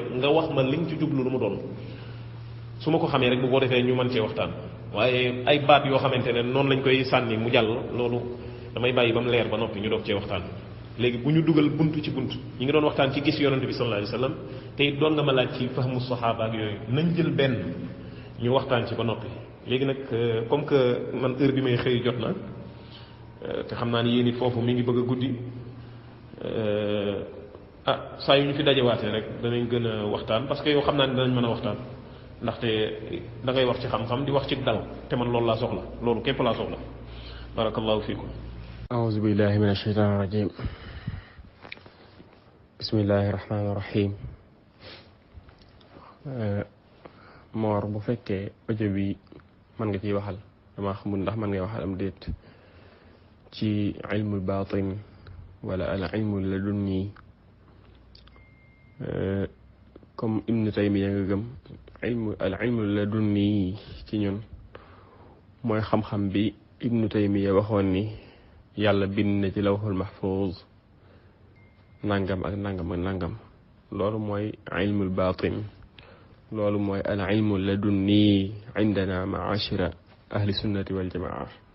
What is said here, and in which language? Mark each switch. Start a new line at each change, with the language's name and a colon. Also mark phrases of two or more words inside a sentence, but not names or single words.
Wolof: nga wax ma li nga ci jublu lu mu doon su ma ko xamee rek bu ko defee ñu mën cee waxtaan waaye ay baat yoo xamante ne noonu lañ koy sànni mu jàll loolu damay bàyyi ba mu leer ba noppi ñu doog cee waxtaan léegi bu ñu dugal buntu ci bunt ñi ngi doon waxtaan ci gis yonente bi
Arabic: صلى الله عليه وسلم
Wolof: te it doon nga ma laaj ci fahmu saxaaba ak yooyu nañ jël benn ñu waxtaan ci ba noppi léegi nag
French: comme que
Wolof: man heure bi may xëy jot na te xam naa ni yéen it foofu mi ngi bëgg a guddi saa yu ñu fi dajewaatee rek danañ gën a waxtaan
French: parce que
Wolof: yow xam naa ni danañ mën a waxtaan ndaxte da ngay wax ci xam-xam di wax ci dal te man loolu laa soxla loolu képp laa soxla
Arabic: بارك الله فيكم أعوذ بالله من الشيطان الرجيم بسم الله الرحمن الرحيم
Wolof: Mor bu fekkee audio bi mën nga ciy waxal dama xamul ndax mën ngay waxal am déet ci
Arabic: علم الباطن
Wolof: wala
Arabic: العلم اللدني
Wolof: comme Ibnu Taymiya nga gëm
Arabic: العلم اللدني
Wolof: ci ñun mooy xam-xam bi Ibnu Taymiya waxoon ni yàlla bind na ci
Arabic: اللوح المحفوظ
Wolof: nangam ak nangam ak nangam loolu mooy
Arabic: علم الباطن
Wolof: loolu mooy
Arabic: العلم اللدني عندنا معاشر أهل السنة والجماعة